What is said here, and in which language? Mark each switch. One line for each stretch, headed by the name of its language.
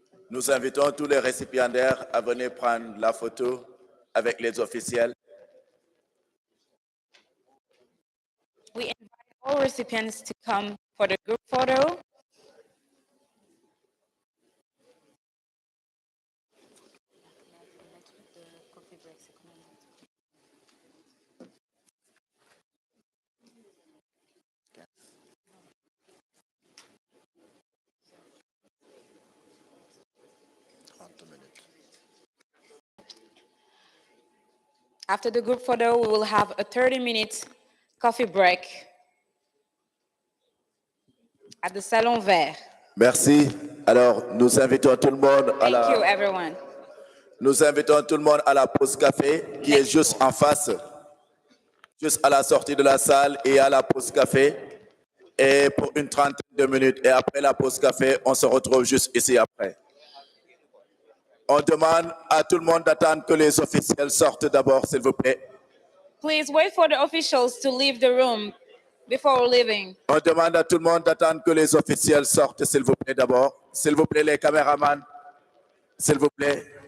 French: Nous invitons tous les récipiendaires à venir prendre la photo avec les officiels.
English: We invite all recipients to come for the group photo. After the group photo, we will have a 30-minute coffee break at the Salon Vert.
French: Merci. Alors, nous invitons tout le monde à
English: Thank you, everyone.
French: Nous invitons tout le monde à la pause café qui est juste en face, juste à la sortie de la salle et à la pause café. Et pour une trentaine de minutes. Et après la pause café, on se retrouve juste ici après. On demande à tout le monde d'attendre que les officiels sortent d'abord, s'il vous plaît.
English: Please wait for the officials to leave the room before leaving.
French: On demande à tout le monde d'attendre que les officiels sortent, s'il vous plaît, d'abord. S'il vous plaît, les caméramans, s'il vous plaît.